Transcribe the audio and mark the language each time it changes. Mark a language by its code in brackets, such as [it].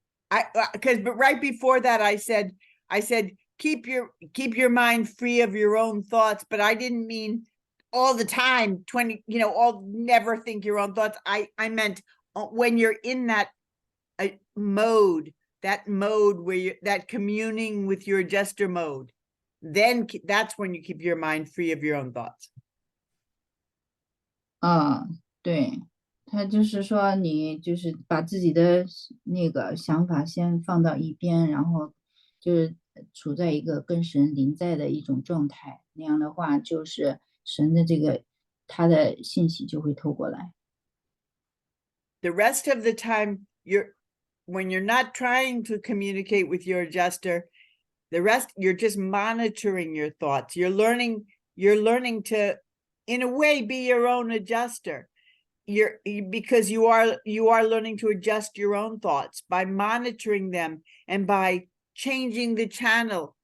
[en] But right before that, I said keep your mind free of your own thoughts, but I didn't mean all the time, 20, never think your own thoughts. I meant when you're in that mode where you're that communing with your adjuster mode, then that's when you keep your mind free of your own thoughts. [zh] 对，他就是说你就是把自己的那个想法先放到一边，然后就是处在一个跟神临在的一种状态，那样的话就是神的这个他的信息就会透过来。 [en] The rest of the time, when you're not trying to communicate with your adjuster, you're just monitoring your thoughts. You're learning to, in a way, be your own adjuster. Because you are learning to adjust your own thoughts by monitoring them and by changing the channel.